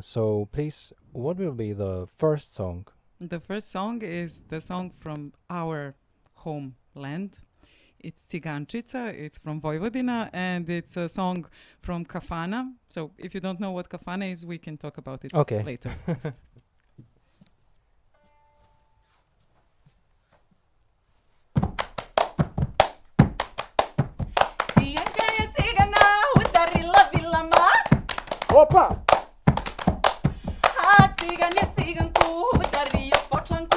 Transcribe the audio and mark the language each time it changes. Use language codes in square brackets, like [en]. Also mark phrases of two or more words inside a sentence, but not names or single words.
[en] So please, what will be the first song? The first song is the song from our homeland. It's Cigančica, it's from Vojvodina, and it's a song from Kafana. So if you don't know what Kafana is, we can talk about it later. [sr] Ciganka je cigana, udarila vilama. Opa! A cigan je ciganku, udario po članku.